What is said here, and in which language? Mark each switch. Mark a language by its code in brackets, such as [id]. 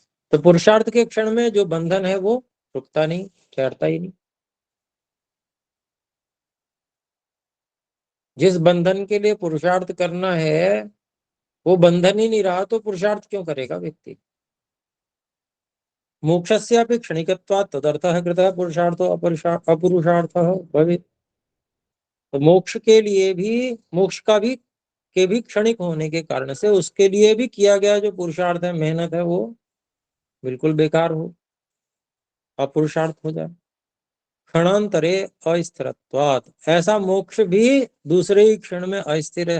[hi] तो पुरुषार्थ के क्षण में जो बंधन है वो रुकता नहीं, ठहरता ही नहीं। जिस बंधन के लिए पुरुषार्थ करना है वो बंधन ही नहीं रहा तो पुरुषार्थ क्यों करेगा व्यक्ति। [sa] मोक्षस्यापि क्षणिकत्वात् तदर्थः कृतः पुरुषार्थो अपुरुषार्थः भवेत्। [hi] तो मोक्ष के लिए भी, मोक्ष का भी के भी क्षणिक होने के कारण से उसके लिए भी किया गया जो पुरुषार्थ है, मेहनत है, वो बिल्कुल बेकार हो, अपुरुषार्थ हो जाए। [sa] क्षणांतरे अस्थिरत्वात्, [hi] ऐसा मोक्ष भी दूसरे ही क्षण में अस्थिर है।